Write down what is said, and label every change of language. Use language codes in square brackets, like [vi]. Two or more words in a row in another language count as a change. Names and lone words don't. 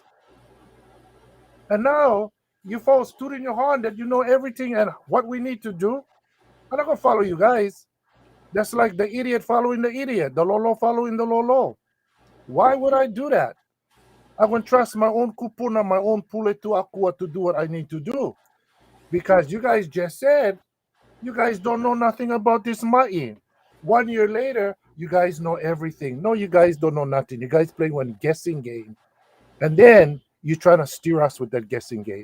[en] And now you folks tooting your horn that you know everything and what we need to do. I'm not gonna follow you guys. That's like the idiot following the idiot, the lolo following the lolo. Why would I do that? I would trust my own kupuna, my own [haw] pule tu akua [en] to do what I need to do. Because you guys just said you guys don't know nothing about this ma'i. 1 year later, you guys know everything. No, you guys don't know nothing. You guys play one guessing game. And then you trying to steer us with that guessing game.